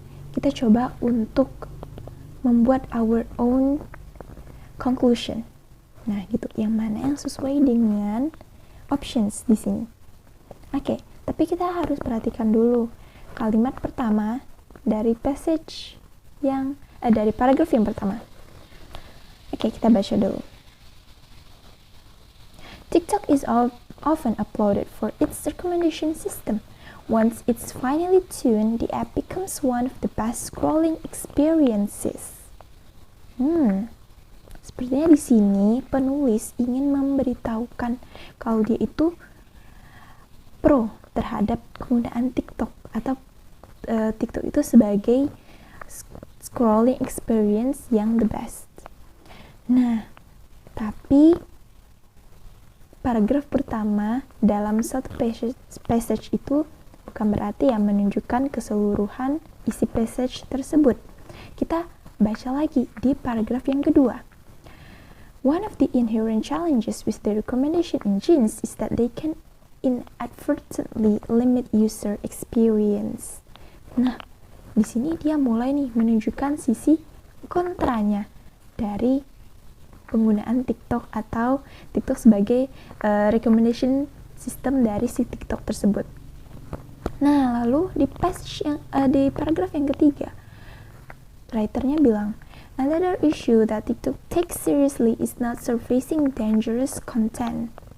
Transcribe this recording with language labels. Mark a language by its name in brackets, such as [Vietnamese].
[Indonesian] Kita coba untuk membuat [English] our own conclusion. [Indonesian] Nah, gitu. Yang mana yang sesuai dengan options di sini. Oke, tapi kita harus perhatikan dulu kalimat pertama dari passage yang dari paragraf yang pertama. Oke, kita baca dulu. [English] TikTok is often uploaded for its recommendation system. Once it's finally tuned, the app becomes one of the best scrolling experiences. [Indonesian] Sepertinya di sini penulis ingin memberitahukan kalau dia itu pro terhadap penggunaan TikTok atau TikTok itu sebagai scrolling experience yang the best. Nah, tapi paragraf pertama dalam satu passage itu bukan berarti yang menunjukkan keseluruhan isi passage tersebut. Kita baca lagi di paragraf yang kedua. [English] One of the inherent challenges with the recommendation engines is that they can inadvertently limit user experience. [Indonesian] Nah, di sini dia mulai nih menunjukkan sisi kontranya dari penggunaan TikTok atau TikTok sebagai recommendation system dari si TikTok tersebut. Nah, lalu di paragraf yang ketiga, writernya bilang, [English] another issue that TikTok takes seriously is not surfacing dangerous content.